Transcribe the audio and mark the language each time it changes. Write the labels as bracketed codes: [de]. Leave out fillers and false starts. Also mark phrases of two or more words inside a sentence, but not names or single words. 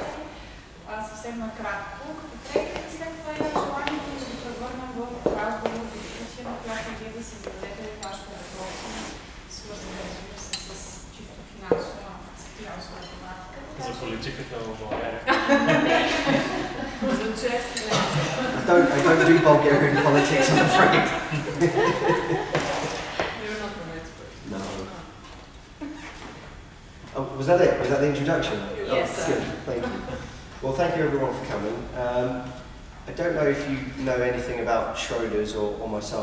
[bg] Съвсем накратко, като преглед и след това има желанието да ви превърнем в разговор, дискусия, на която вие да си зададете вашите въпроси, свързани, разбира се, с чисто финансова тематика. За политиката в България. За чест. [en] I don't do Bulgarian politics, I'm afraid. You're not an expert. No. Oh, was that it? Was that the introduction? Yes. Oh, good. Thank you. Well, thank you everyone for coming. I don't know if you know anything about Schroders or myself.